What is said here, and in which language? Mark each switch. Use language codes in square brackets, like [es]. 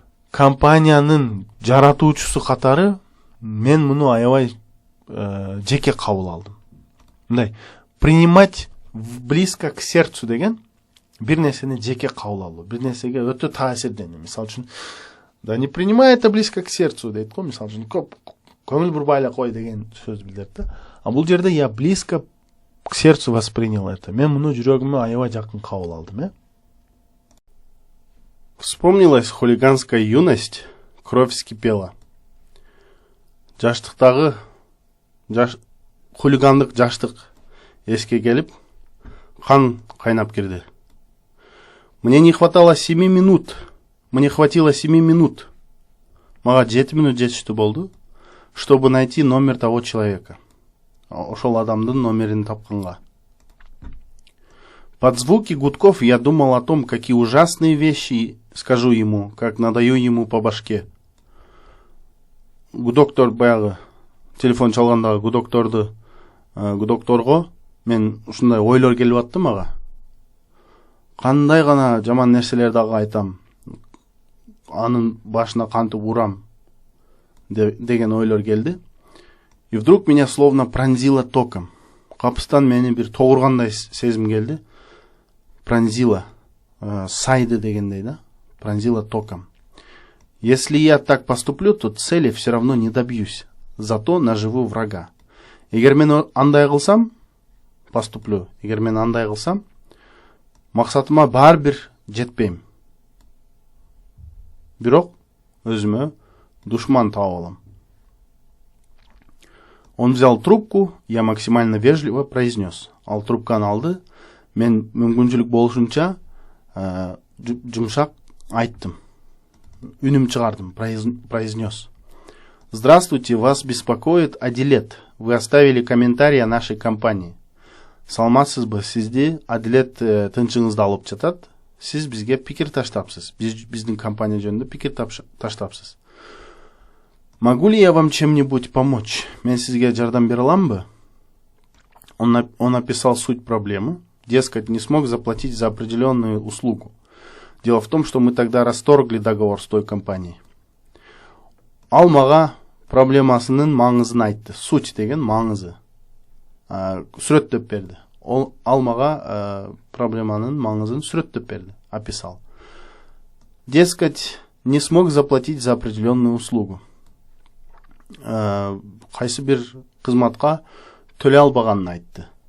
[ky] Компаниянын жаратуучусу катары мен муну аябай жеке кабыл алдым. Мындай [ru] принимать близко к сердцу [ky] деген бир нерсени жеке кабыл алуу, бир нерсеге өтө таасирденүү. Мисалы үчүн, [ru] да не принимай это близко к сердцу [ky] дейт го, мисалы үчүн, көңүл бурбай эле кой деген сөз билдирет да. А бул жерде [ru] я близко к сердцу воспринял это. [ky] Мен муну жүрөгүмө аябай жакын кабыл алдым, [ru] Вспомнилась хулиганская юность, кровь вскипела. [ky] Жаштыктагы хулигандык жаштык эске келип, кан кайнап кирди. [ru] Мне не хватило 7 минут. [ky] Мага 7 минут жетиштүү болду, [ru] чтобы найти номер того человека. [ky] Ошол адамдын номерин тапканга. [ru] Под звуки гудков я думал о том, какие ужасные вещи скажу ему, как надаю ему по башке. [ky] Гудоктор баягы телефон чалгандагы гудокторго мен ушундай ойлор келип атты мага. Кандай гана жаман нерселерди дагы айтам. Анын башына кантип урам деген ойлор келди. [ru] И вдруг меня словно пронзило током. [ky] Капыстан мени бир тогургандай сезим келди. Пронзило, сайды дегендей, да? [ru] Пронзило током. Если я так поступлю, то цели все равно не добьюсь. Зато наживу врага. [ky] Эгер мен андай кылсам, поступлю. Эгер мен андай кылсам, максатыма баарбир жетпейм. Бирок өзүмө душман таап алам. [ru] Он взял трубку, я максимально вежливо произнес. [ky] Ал трубканы алды, мен мүмкүнчүлүк болушунча жумшак айттым. Үнүм чыгардым, произнес. [ru] Здравствуйте, вас беспокоит Адилет. Вы оставили комментарий о нашей компании. [ky] Саламатсызбы, сизди Адилет тынчыңызды алып жатат. Сиз бизге пикир таштапсыз. Биздин компания жөнүндө пикир таштапсыз. [ru] Могу ли я вам чем-нибудь помочь? [ky] Мен сизге жардам бере аламбы? [ru] Он описал суть проблемы. Дескать, не смог заплатить за определенную услугу. Дело в том, что мы тогда расторгли договор с той компанией. [ky] Ал мага проблемасынын маңызын айтты. Суть деген маңызы. Сүрөттөп берди. Ал мага проблеманын маңызын сүрөттөп берди. [ru] Описал. Дескать, не смог заплатить за определенную услугу. [ky] Кайсы бир кызматка төлөй албаганын айтты.